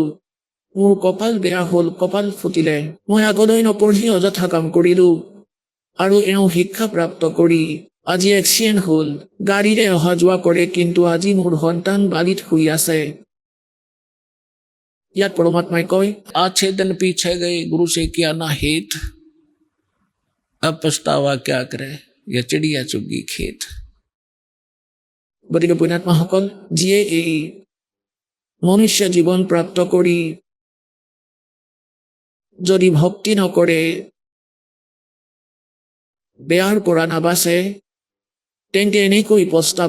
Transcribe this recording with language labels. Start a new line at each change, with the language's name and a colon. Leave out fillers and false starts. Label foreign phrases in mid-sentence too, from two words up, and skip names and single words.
Assamese: মোৰ কপাল বেয়া হ'ল, কপাল ফুটিলে, মই আগলৈ নপঢ়ি অযথা কাম কৰিলোঁ, আৰু এওঁ শিক্ষাপ্ৰাপ্ত কৰি আজি এক্সিডেণ্ট হ'ল। গাড়ীৰে অহা যোৱা কৰে, কিন্তু আজি মোৰ সন্তান বালিত শুই আছে। ইয়াত পৰমাত্মাই কয়,
Hindi: अच्छे दिन पीछे गए गुरु से किया ना हित, अब पछतावा क्या करे, ये चिड़िया चुगी खेत।
Assamese: গতিকে পুণ্যাত্মাসকল, যিয়ে এই মনুষ্য জীৱন প্ৰাপ্ত কৰি যদি ভক্তি নকৰে, বেয়াৰ পৰা নাবাচে, তেন্তে এনেকৈ পস্তাব।